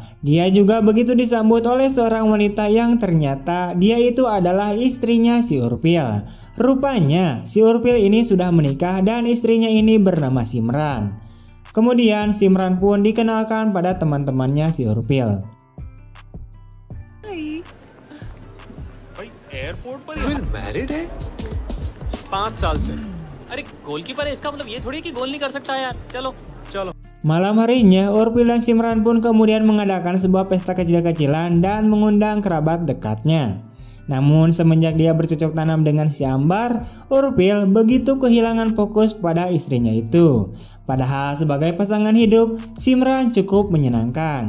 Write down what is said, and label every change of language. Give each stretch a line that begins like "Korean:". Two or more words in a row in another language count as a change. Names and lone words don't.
Indonesian: Dia juga begitu disambut oleh seorang wanita yang ternyata dia itu adalah istrinya si Urpil. Rupanya, si Urpil ini sudah menikah dan istrinya ini bernama Simran. Kemudian Simran pun dikenalkan pada teman-temannya si Urpil.
Hindi: भाई एयरपोर्ट पर married है 5 साल से अरे गोलकीपर है इसका मतलब ये थोड़ी कि गोल नहीं कर सकता यार. चलो चलो.
Indonesian: Malam harinya, Urpil dan Simran pun kemudian mengadakan sebuah pesta kecil-kecilan dan mengundang kerabat dekatnya. Namun semenjak dia bercocok tanam dengan si Ambar, Urpil begitu kehilangan fokus pada istrinya itu. Padahal sebagai pasangan hidup, Simran cukup menyenangkan.